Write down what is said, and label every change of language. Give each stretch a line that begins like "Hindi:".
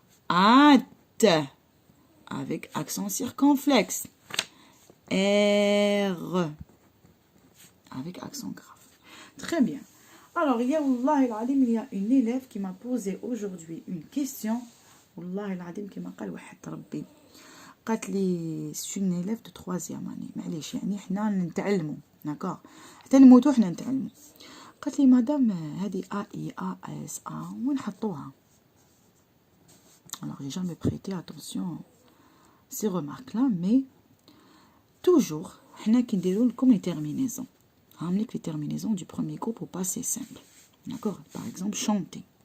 French: Hâte avec accent circonflexe. R avec accent grave. Très bien. Alors, il y a une élève qui m'a posé aujourd'hui une question.
Arabic: والله العظيم كما قال واحد ربي قالت لي c'est une élève de 3e année. معليش يعني حنا نتعلموا داكوغ حتى نموتوا حنا نتعلموا.
French: قالت لي مدام هذه AIASA وين نحطوها؟ Alors, j'ai jamais prêté attention à ces remarques-là, mais toujours, حنا كنديروا لكم les terminaisons. هعملك les terminaisons du premier groupe au passé simple. D'accord? Par exemple, chanter.